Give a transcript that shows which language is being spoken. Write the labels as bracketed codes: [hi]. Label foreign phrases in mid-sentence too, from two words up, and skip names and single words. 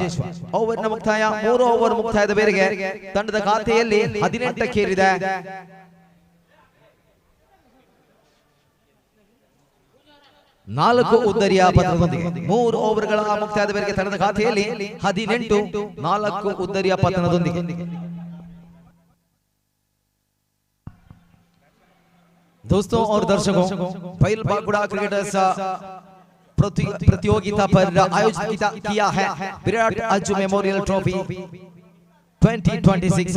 [kn] ಓವರ್ನ ಮುಕ್ತಾಯ, 3 ಓವರ್ ಮುಕ್ತಾಯದ ಬೇರೆಗೆ ತಂಡದ ಖಾತೆಯಲ್ಲಿ 18 4 ಉದ್ದರಿಯ ಪತನದೊಂದಿಗೆ 3 ಓವರ್ಗಳ ಮುಕ್ತಾಯದ ಬೇರೆಗೆ ತಂಡದ ಖಾತೆಯಲ್ಲಿ 18, 4 ಉದ್ದರಿಯ ಪತನದೊಂದಿಗೆ. [hi] दोस्तों और दर्शकों, पहल बागुड़ा क्रिकेटर्स प्रतियोगिता पर आयोजित किया है विराट अज्जू मेमोरियल ट्रॉफी 2026।